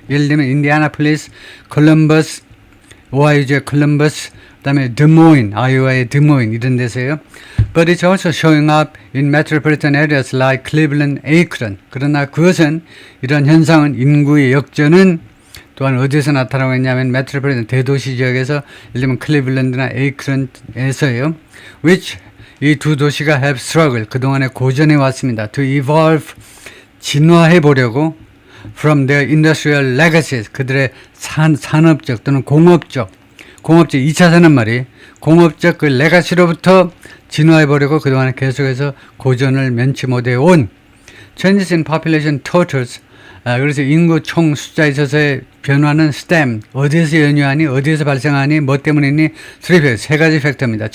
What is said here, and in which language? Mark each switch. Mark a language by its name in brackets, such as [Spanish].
[Korean] 예를 들면 인디애나폴리스, 콜럼버스, 오하이오주의 콜럼버스, 그다음에 드모인, 아이오와의 드모인 이런 데서요. [English] But it's also showing up in metropolitan areas like Cleveland, Akron. [Korean] 그러나 그것은 이런 현상은 인구의 역전은 또한 어디에서 나타나고 있냐면 메트로폴리탄 대도시 지역에서 예를 들면 클리블랜드나 에이크런에서요. which 이 두 도시가 [English] have struggled [Korean] 그동안에 고전해 왔습니다. to evolve 진화해 보려고 [English] from their industrial legacies [Korean] 그들의 산업적 또는 공업적 2차 산업말이 공업적 그 레가시로부터 진화해 보려고 그동안에 계속해서 고전을 면치 못해 온 [English] changes in population totals [Korean] 그래서 인구 총 숫자에 있어서의 변화는 stem, 어디에서 연유하니, 어디에서 발생하니, 뭐 때문이니, 세 가지 팩터입니다.